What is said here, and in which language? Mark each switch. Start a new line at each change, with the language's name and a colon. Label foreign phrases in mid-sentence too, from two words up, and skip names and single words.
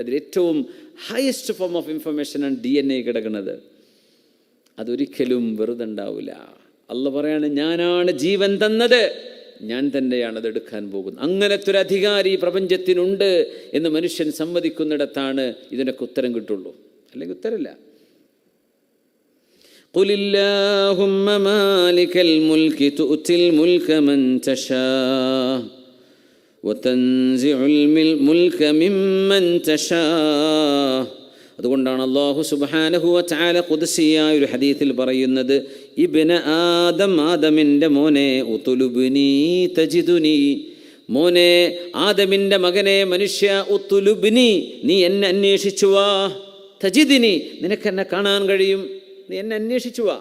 Malayalam: അതിൽ ഏറ്റവും
English: highest form of information
Malayalam: DNA കിടക്കുന്നത്. അതൊരിക്കലും വെറുതെ ഉണ്ടാവില്ല. അള്ളാഹ് പറയാണ്, ഞാനാണ് ജീവൻ തന്നത്, ഞാൻ തന്നെയാണ് അതെടുക്കാൻ പോകുന്നത്. അങ്ങനത്തെ ഒരു അധികാരി പ്രപഞ്ചത്തിനുണ്ട് എന്ന് മനുഷ്യൻ സമ്മതിക്കുന്നിടത്താണ് ഇതിനൊക്കെ ഉത്തരം കിട്ടുള്ളൂ. അല്ലെങ്കിൽ ഉത്തരമില്ല.
Arabic: قل اللهم مالك الملك تؤتي الملك من تشاء وتنزع الملك ممن تشاء.
Malayalam: അതുകൊണ്ടാണ് അല്ലാഹു
Arabic: سبحانه وتعالى
Malayalam: ഖുദ്സിയായ ഒരു ഹദീസിൽ പറയുന്നത്,
Arabic: ابن آدم,
Malayalam: ആദമിൻ്റെ മോനെ,
Arabic: اطلبني تجدني,
Malayalam: മോനെ ആദമിൻ്റെ മകനെ മനുഷ്യ, ഉതുലുബ്നി, നീ എന്നെ അന്വേഷിച്ചു വാ, തജിദിനി, നിനക്ക് എന്നെ കാണാൻ കഴിയും, നീ എന്നെ അന്വേഷിച്ചു വാ.